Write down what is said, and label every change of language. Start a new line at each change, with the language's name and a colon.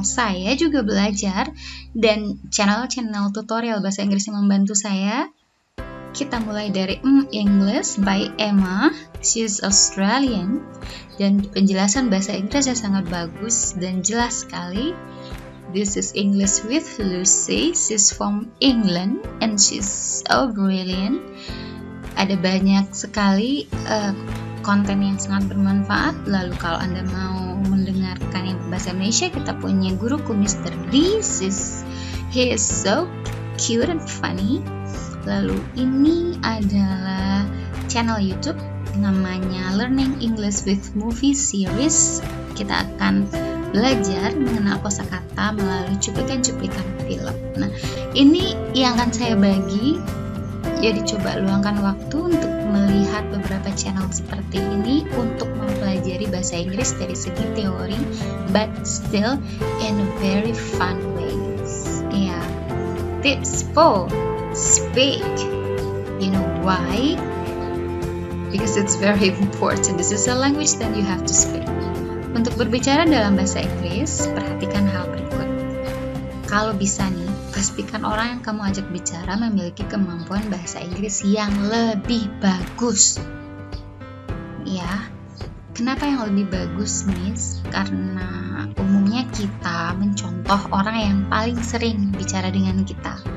Indonesian: Saya juga belajar dan channel-channel tutorial bahasa Inggris yang membantu saya. Kita mulai dari English by Emma.
English: She's Australian
Indonesian: dan penjelasan bahasa Inggrisnya sangat bagus dan jelas sekali.
English: This is English with Lucy. She's from England and she's so brilliant.
Indonesian: Ada banyak sekali konten yang sangat bermanfaat. Lalu kalau Anda mau mendengarkan yang berbahasa Indonesia, kita punya guruku Mr. D.
English: He is so cute and funny.
Indonesian: Lalu ini adalah channel YouTube namanya Learning English with Movie Series. Kita akan belajar mengenal kosakata melalui cuplikan-cuplikan film. Nah, ini yang akan saya bagi. Jadi coba luangkan waktu untuk melihat beberapa channel seperti ini untuk mempelajari bahasa Inggris dari segi teori,
English: but still in a very fun ways. Yeah. Tips 4. Speak. You know why? Because it's very important. This is a language that you have to speak.
Indonesian: Untuk berbicara dalam bahasa Inggris, perhatikan hal berikut. Kalau bisa nih, pastikan orang yang kamu ajak bicara memiliki kemampuan bahasa Inggris yang lebih bagus. Ya, kenapa yang lebih bagus, Miss? Karena umumnya kita mencontoh orang yang paling sering bicara dengan kita.